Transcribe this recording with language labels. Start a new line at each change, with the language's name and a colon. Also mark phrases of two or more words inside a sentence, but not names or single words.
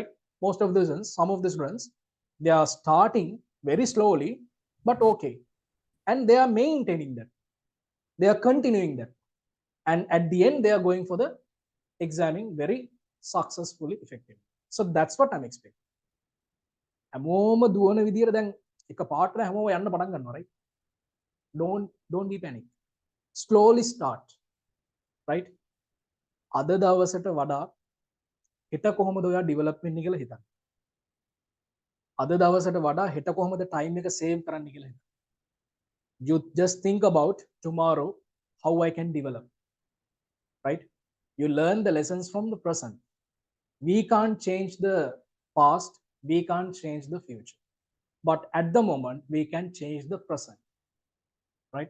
English: Most of the students, some of the students, they are starting very slowly, but okay, and they are maintaining that. They are continuing that, and at the end, they are going for the examining very successfully, effectively. So that's what I'm expecting.
Sinhala: හැමෝම දුවන විදියට දැන් එක පාටට හැමෝම යන්න පටන් ගන්නවා, right?
English: Don't be panic. Slowly start, right?
Sinhala: අද දවසට වඩා හෙට කොහොමද ඔයා ඩෙවලොප් වෙන්නේ කියලා හිතන්න. අද දවසට වඩා හෙට කොහොමද ටයිම් එක සේව් කරන්න කියලා හිතන්න.
English: You just think about tomorrow, how I can develop, right? You learn the lessons from the present. We can't change the past, we can't change the future. But at the moment, we can change the present, right?